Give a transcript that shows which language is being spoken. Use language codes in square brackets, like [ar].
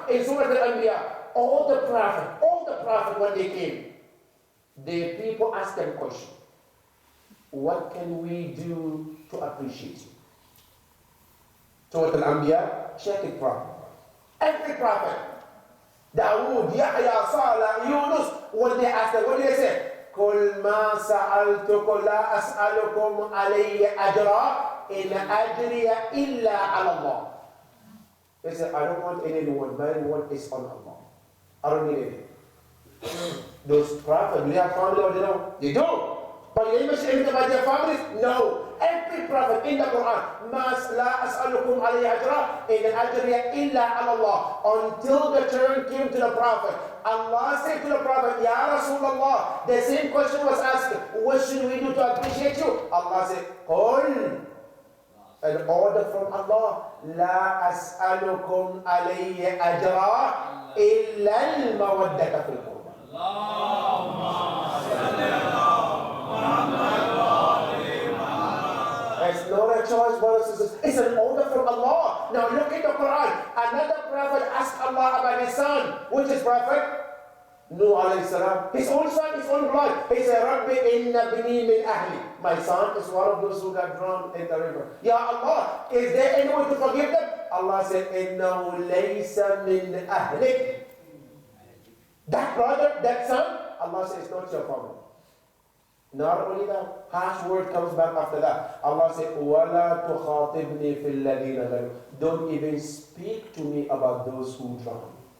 [en] In Surah Al-Anbiya, all the Prophet when they came, the people asked them a question. What can we do to appreciate you? Surah Al-Anbiya, check it properly. Every prophet, Dawood, Yahya, Salih, Yunus, when they asked them, what did they say? [ar] قل ما سألتكم لا أسألكم عليه أجرا إن أجري إلا على الله. [en] They said, I don't want anyone. My reward is on Allah. I don't need anything. Those prophets, do they have family or they don't? They do. But you didn't mention anything about their families? No. Every prophet in the Quran, [ar] لا أسألكم عليه أجرا إن أجري إلا على الله. [en] Until the turn came to the prophet, Allah said to the prophet, Ya Rasulullah, the same question was asked, what should we do to appreciate you? Allah said, [ar] قل, [en] an order from Allah, [ar] لا أسألكم عليه أجرا إلا المودة في القربى. اللهم صل على محمد. [en] It's not a choice, brothers and sisters. It's an order from Allah. Now look at the Quran. Another prophet asked Allah about his son. Which is prophet? Nuh alayhi salam. His own son, his own blood. He said, [ar] Rabbi inna bini min ahli. [en] My son is one of those who got drowned in the river. Ya Allah, is there any way to forgive them? Allah said, [ar] innahu laysa min ahlik. [en] That brother, that son, Allah says, it's not your problem. Not only that, harsh word comes back after that. Allah said, [ar] وَلَا تُخَاطِبْنِي فِي الَّذِينَ ظَلَمُوا. [en] Don't even speak to me about those who drown.